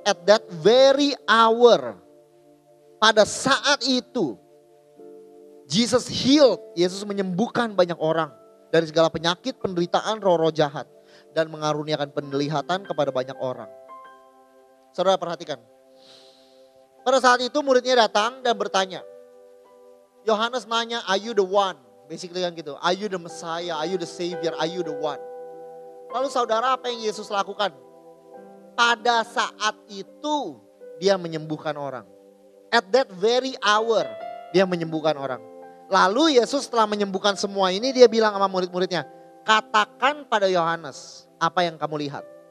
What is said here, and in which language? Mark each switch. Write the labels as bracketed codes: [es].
[en] At that very hour, [id] pada saat itu, [en] Jesus healed, [id] Yesus menyembuhkan banyak orang dari segala penyakit, penderitaan, roh-roh jahat. Dan mengaruniakan penglihatan kepada banyak orang. Saudara perhatikan. Pada saat itu muridnya datang dan bertanya. Yohanes nanya, [en] are you the one? Basically kan gitu, are you the Messiah, are you the Savior, are you the one? [id] Lalu saudara apa yang Yesus lakukan? Pada saat itu dia menyembuhkan orang. [en] At that very hour [id] dia menyembuhkan orang. Lalu Yesus setelah menyembuhkan semua ini dia bilang sama murid-muridnya, katakan pada Yohanes apa yang kamu lihat.